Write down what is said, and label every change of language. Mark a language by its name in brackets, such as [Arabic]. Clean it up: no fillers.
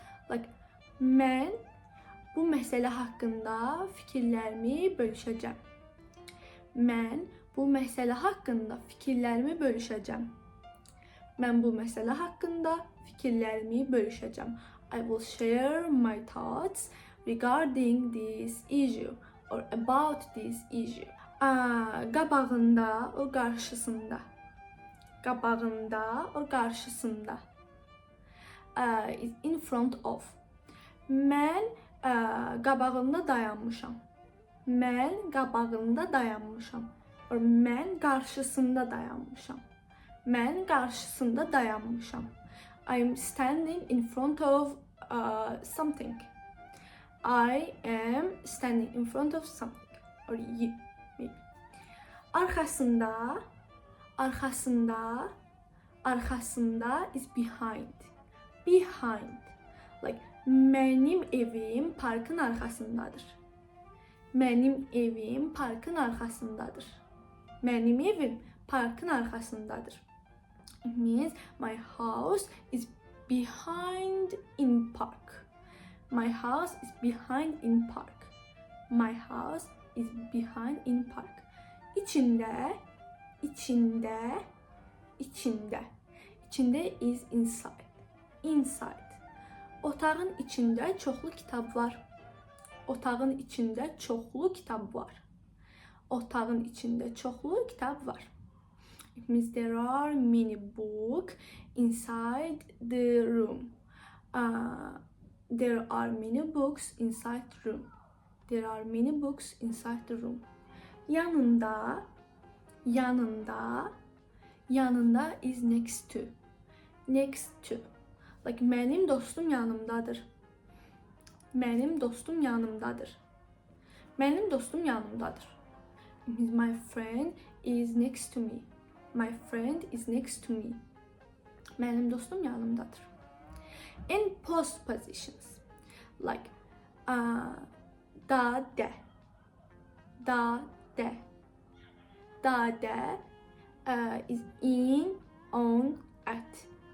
[Azerbaijani] Like, mən bu məsələ haqqında fikirlərimi bölüşəcəm. Mən bu məsələ haqqında fikirlərimi bölüşəcəm. Mən bu məsələ haqqında fikirlərimi bölüşəcəm. [English] I will share my thoughts regarding this issue or about this issue. [Azerbaijani] Qabağında, o qarşısında. Qabağında, o qarşısında. [English] Is in front of. [Azerbaijani] Mən qabağında dayanmışam. Mən qabağında dayanmışam. Or mən qarşısında dayanmışam. Mən qarşısında dayanmışam. [English] I'm standing in front of something. I am standing in front of something. Or you. Me. [Azerbaijani] Arxasında, arxasında, arxasında [English] is behind. Behind. [Azerbaijani] Like, mənim evim parkın arxasındadır. Mənim evim parkın arxasındadır. Mənim evim parkın arxasındadır. [English] It means my house is behind in park. My house is behind in park. My house is behind in park. [Azerbaijani] İçində, içində, içində. [English] İçində is inside. Inside. [Azerbaijani] Otağın içində çoxlu kitab var. Otağın içində çoxlu kitab var. Otağın içində çoxlu kitab var. [English] It means there are many books inside the room. There are many books inside the room. There are many books inside the room. [Azerbaijani] Yanında, yanında, yanında [English] is next to. Next to. [Azerbaijani] Like, mənim dostum yanımdadır. Mənim dostum yanımdadır. Mənim dostum yanımdadır. [English] It means my friend is next to me. My friend is next to me. [Azerbaijani] Mənim dostum yanımdadır. [English] In postpositions, like da, de. Da, de. Da, de is in, on, at.